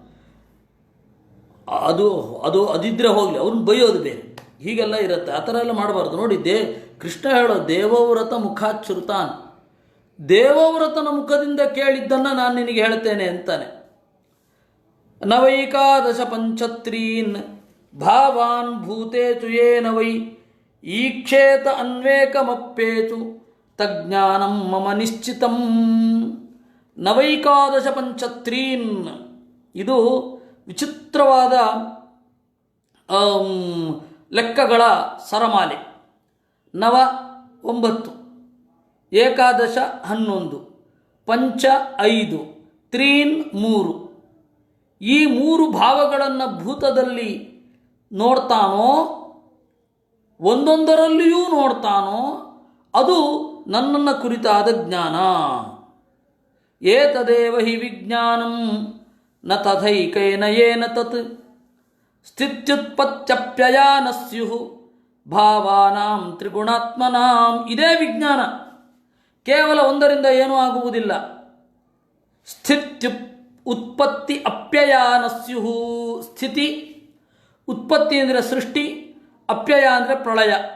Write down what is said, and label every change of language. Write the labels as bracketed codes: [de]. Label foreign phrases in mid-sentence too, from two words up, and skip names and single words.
[kn] ಅದಿದ್ದರೆ ಹೋಗಲಿ, ಅವ್ರನ್ನ ಬೈಯೋದು ಬೇರೆ, ಹೀಗೆಲ್ಲ ಇರುತ್ತೆ. ಆ ಥರ ಎಲ್ಲ ಮಾಡಬಾರ್ದು. ನೋಡಿ, ಕೃಷ್ಣ ಹೇಳೋ [sa] ದೇವವ್ರತ ಮುಖಾಚ್ಯುತಾನ್, [kn] ದೇವವ್ರತನ ಮುಖದಿಂದ ಕೇಳಿದ್ದನ್ನು ನಾನು ನಿನಗೆ ಹೇಳ್ತೇನೆ ಅಂತಾನೆ. [sa] ನವೈಕಾದಶ ಪಂಚತ್ರೀನ್ ಭಾವಾನ್ ಭೂತೇತು ಯೇನ ವೈ ಈಕ್ಷೇತ ಅನ್ವೇಕಮಪ್ಪೇತು ತಜ್ಞಾನಂ ಮಮ ನಿಶ್ಚಿತಂ. ನವೈಕಾದಶ ಪಂಚತ್ರೀನ್, [kn] ಇದು ವಿಚಿತ್ರವಾದ ಲೆಕ್ಕಗಳ ಸರಮಾಲೆ. ನವ 9, ಏಕಾದಶ 11, ಪಂಚ 5, ತ್ರೀನ್ 3. ಈ 3 ಭಾವಗಳನ್ನು ಭೂತದಲ್ಲಿ ನೋಡ್ತಾನೋ, ಒಂದೊಂದರಲ್ಲಿಯೂ ನೋಡ್ತಾನೋ, ಅದು ನನ್ನನ್ನು ಕುರಿತಾದ ಜ್ಞಾನ. [sa] ಏತದೇವ ಹಿ ವಿಜ್ಞಾನಂ ನ ತಥೈಕೇನ ಯೇನ ತತ್ ಸ್ಥಿತ್ಯುತ್ಪತ್ತ್ಯಪ್ಯಯಾನ ಸ್ಯುಃ ಭಾವಾನಾಂ ತ್ರಿಗುಣಾತ್ಮನಾಂ. [kn] ಇದೇ ವಿಜ್ಞಾನ. ಕೇವಲ ಒಂದರಿಂದ ಏನೂ ಆಗುವುದಿಲ್ಲ. [sa] ಉತ್ಪತ್ತಿ ಅಪ್ಯಯಾನ ಸ್ಯುಃ. [kn] ಸ್ಥಿತಿ, ಉತ್ಪತ್ತಿ ಅಂದರೆ ಸೃಷ್ಟಿ, ಅಪ್ಯಯ ಅಂದರೆ ಪ್ರಳಯ.